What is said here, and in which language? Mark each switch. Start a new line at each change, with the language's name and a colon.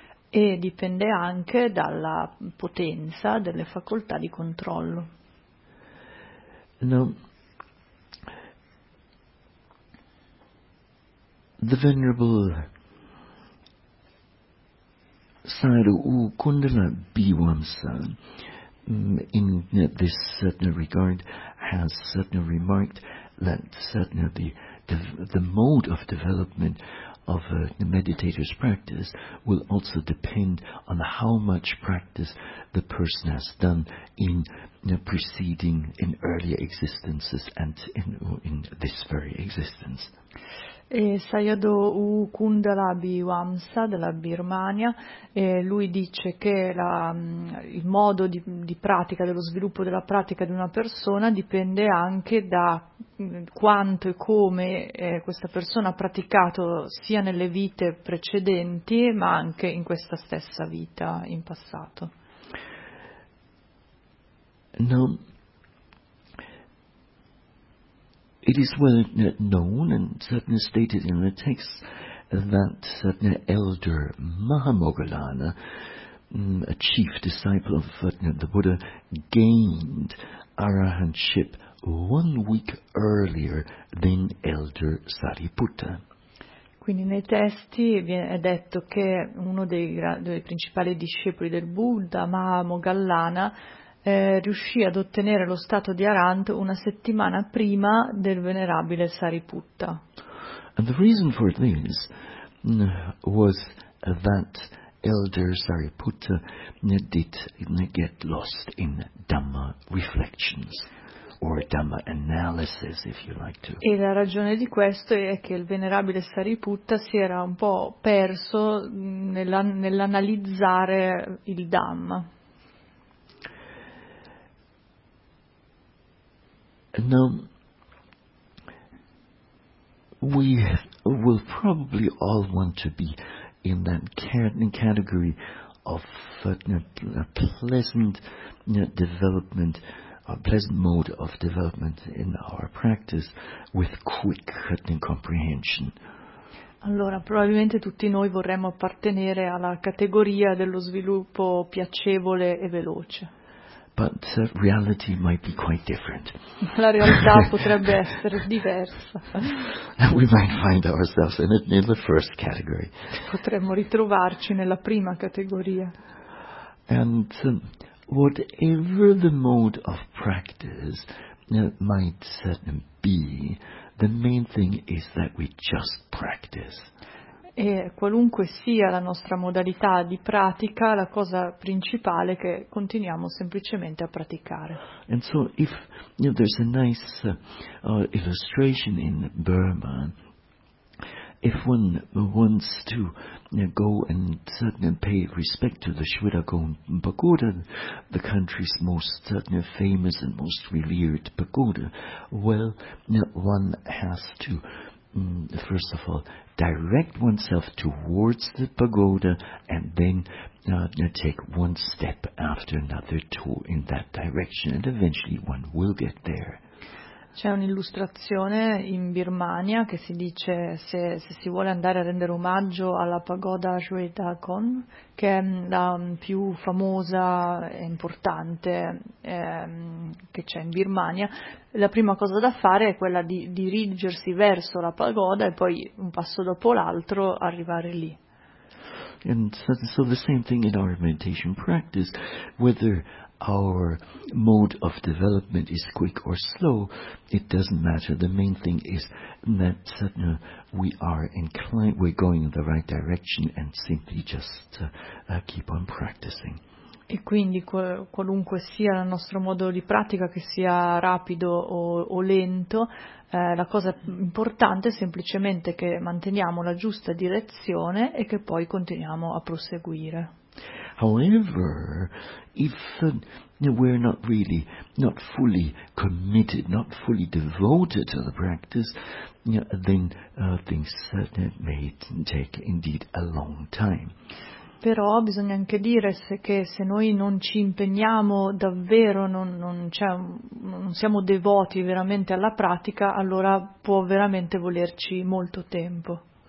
Italian: E dipende anche dalla potenza delle facoltà di controllo.
English: Now, the Venerable Sayadaw Kundala Biwamsa, in this certain regard, has certainly remarked that certainly the mode of development of the meditator's practice will also depend on how much practice the person has done in preceding, in earlier existences and in this very existence.
Italian: E Sayadaw Kundala Biwamsa della Birmania, lui dice che il modo di pratica, dello sviluppo della pratica di una persona dipende anche da quanto e come questa persona ha praticato sia nelle vite precedenti ma anche in questa stessa vita in passato. No.
English: It is well known and certainly stated in the texts that certainly elder Mahamoggallana, a chief disciple of the Buddha, gained arahantship 1 week earlier than elder Sariputta.
Italian: Quindi nei testi è detto che uno dei principali discepoli del Buddha, Mahamoggallana, riuscì ad ottenere lo stato di Arant una settimana prima del venerabile Sariputta.
English: And the reason for this was that elder Sariputta did get lost in Dhamma reflections or Dhamma analysis, if you like to.
Italian: E la ragione di questo è che il venerabile Sariputta si era un po' perso nell'analizzare il Dhamma.
English: Now, we will probably all want to be in that category of pleasant development, a pleasant mode of development in our practice with quick comprehension.
Italian: Allora, probabilmente tutti noi vorremmo appartenere alla categoria dello sviluppo piacevole e veloce.
English: But reality might be quite different.
Italian: La realtà potrebbe essere diversa.
English: We might find ourselves in the first category.
Italian: Potremmo ritrovarci nella prima categoria.
English: And whatever the mode of practice might certainly be, the main thing is that we just practice.
Italian: E qualunque sia la nostra modalità di pratica, la cosa principale è che continuiamo semplicemente a praticare.
English: And so if there's a nice illustration in Burma, if one wants to go and certainly pay respect to the Shwedagon Pagoda, the country's most certainly famous and most revered pagoda, well, one has to first of all direct oneself towards the pagoda and then take one step after another in that direction, and eventually one will get there.
Italian: C'è un'illustrazione in Birmania che si dice se si vuole andare a rendere omaggio alla pagoda Shwe Dakon, che è la più famosa e importante che c'è in Birmania, la prima cosa da fare è quella di dirigersi verso la pagoda e poi un passo dopo l'altro arrivare lì.
English: And so the same thing in our meditation practice, whether our mode of development is quick or slow, it doesn't matter. The main thing is that sadhana, we are inclined, we're going in the right direction and simply just keep on practicing.
Italian: E quindi qualunque sia il nostro modo di pratica, che sia rapido o lento, la cosa importante è semplicemente che manteniamo la giusta direzione e che poi continuiamo a proseguire.
English: However, if we're not really, not fully committed, not fully devoted to the practice, then things certainly may take indeed a long time.
Italian: Però bisogna anche dire se noi non ci impegniamo davvero, non siamo devoti veramente alla pratica, allora può veramente volerci molto tempo.